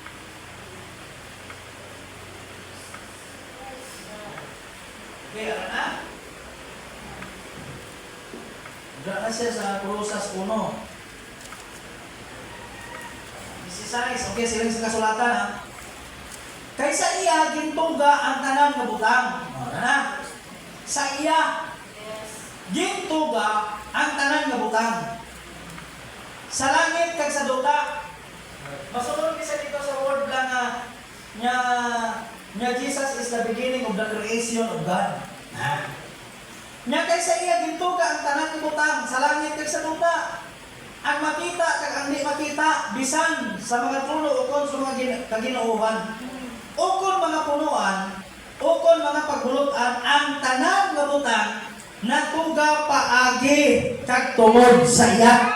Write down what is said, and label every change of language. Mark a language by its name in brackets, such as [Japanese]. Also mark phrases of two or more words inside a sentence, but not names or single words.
[Hiligaynon] Okay, ano na? Dala siya sa Colosas 1. 16. Okay, silang sa kasulatan, ha? Kaysa iya, gintuga ang tanan nga butang. Ano na? Sa iya, gintuga ang tanan nga butang. Sa langit kag sa duta. Masunod isa dito sa word lang nga [English] Jesus is the beginning of the creation of God. [Hiligaynon] Nya kaysa iya gintuga ang tanan nga butang sa langit kag sa duta. Ang makita kag ang di makita bisan sa mga trono ukon sa mga kaginauhan. Ukon mga punuan, ukon mga pagbulutan ang tanan nga butang natuga paagi kag tungod sa iya.